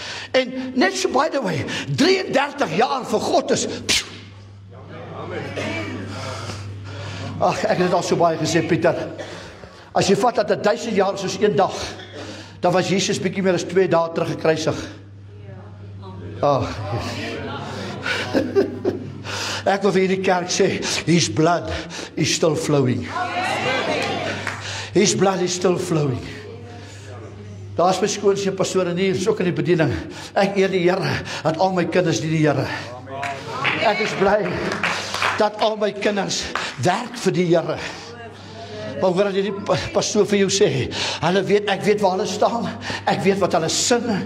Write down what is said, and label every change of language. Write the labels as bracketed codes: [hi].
[af] En net so [en] by the way, [af] 33 jaar vir God is, ag, ek het dit al so baie gesê, Pieter, as jy vat dat 1000 jaar soos 1 dag, dan was Jesus bietjie meer as 2 dae terug gekruisig. Ag, ek wil vir hierdie kerk sê, [en] his blood is still flowing. His blood is still flowing. [af] Daar is my skoonseun pastoor en hier is ook in die bediening. Ek eer die Here, dat al my kinders die Here. Ek is bly dat al my kinders werk vir die Here. Maar hoor dat die pastoor vir jou sê, hulle weet, ek weet waar hulle staan, ek weet wat hulle sing.